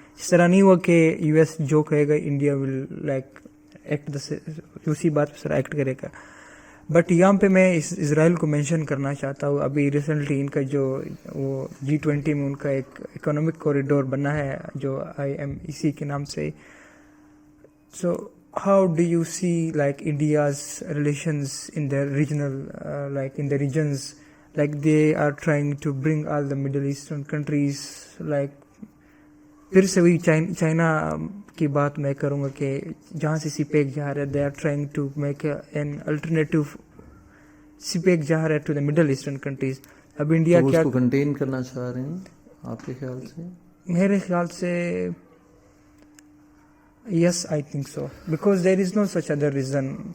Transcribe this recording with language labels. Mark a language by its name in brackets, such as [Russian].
[Urdu] اس طرح نہیں ہوا کہ یو ایس جو کہے گا انڈیا [English] will like act [Urdu] اسی بات پہ ایکٹ کرے گا. بٹ یہاں پہ میں اسرائیل کو مینشن کرنا چاہتا ہوں. ابھی ریسنٹلی ان کا جو وہ G20 میں ان کا ایک اکنامک کوریڈور بنا ہے جو IMEC کے نام سے. [English] so how do you see like India's relations in the regional like in the regions, like they are trying to bring all the Middle Eastern countries like [Urdu] پھر سے وہی چائنا کی بات میں کروں گا کہ جہاں سے CPEC جا رہا ہے [English] they are trying to make an alternative CPEC [Urdu] جا رہا ہے [English] to the Middle Eastern countries. [Urdu] اب انڈیا کیا اس کو کنٹین کرنا چاہ رہے ہیں آپ کے خیال سے؟ میرے خیال سے [English] yes, I think so, because there is no such other reason.